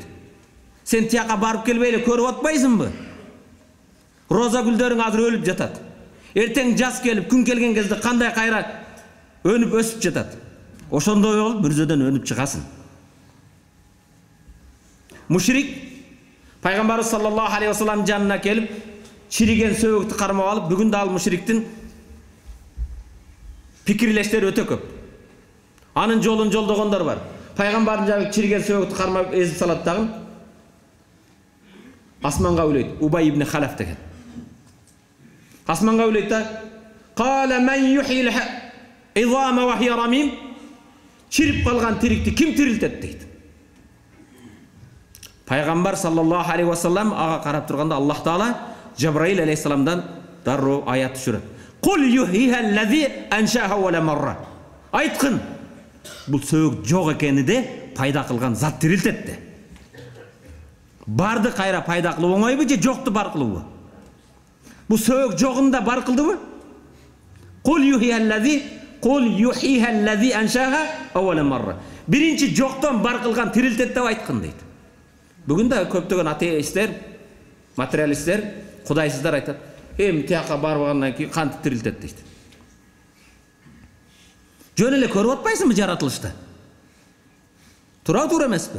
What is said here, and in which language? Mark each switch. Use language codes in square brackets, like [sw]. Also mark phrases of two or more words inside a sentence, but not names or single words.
[ky] Сен тияка барып келбей эле көрүп атпайсыңбы? Роза гүлдөрүң азыр өлүп жатат. Эртең жаз келип, күн келген кезде кандай кайра өнүп өсүп жатат. Ошондой болуп бүрзөдөн өнүп чыгасың. Мушрик Пайгамбар [ar] صلى الله عليه وسلم [ky] жанына келип, чириген сөөгүктү кармап алып, бүгүн да ал мушриктин пикирлештери өтө көп. Анын жолун жолдогондор бар. Пайгамбардын жагы чириген сөөгүктү кармап эзип салат дагы. Асманга үйлейт, Убай ибн Халаф деген. Асманга үйлейт да, [ar] "قال من يحيي العظام وهي رميم?" [ky] Чирип калган тирикти ким тирилтет дейт. Пайгамбар [ar] صلى الله عليه وسلم [ky] ага карап турганда [ar] الله تعالى [ky] Жабраил алейхиссаламдан дарроо аят түшүрөт. [ar] "قل يحييها الذي أنشأها أول مرة." [ky] Айткын, бул сөөгүк жок экениде пайда кылган зат тирилтет де. Барды кайра пайда кылуу оңойбу же жокту бар кылуубу? Бул сөөгүк жогунда бар кылдыбы? [ar] "قل يحييها الذي أنشأها أول مرة." [ky] Биринчи жоктон бар кылган тирилтет деп айткын дейт. Бүгүн да көптөгөн атеисттер, материалисттер, кудайсыздар айтат, "Эми тияка баргандан кийин кантип тирилтет" дейт. Жөн эле көрүп атпайсыңбы жаратылышты? Туура эмеспи?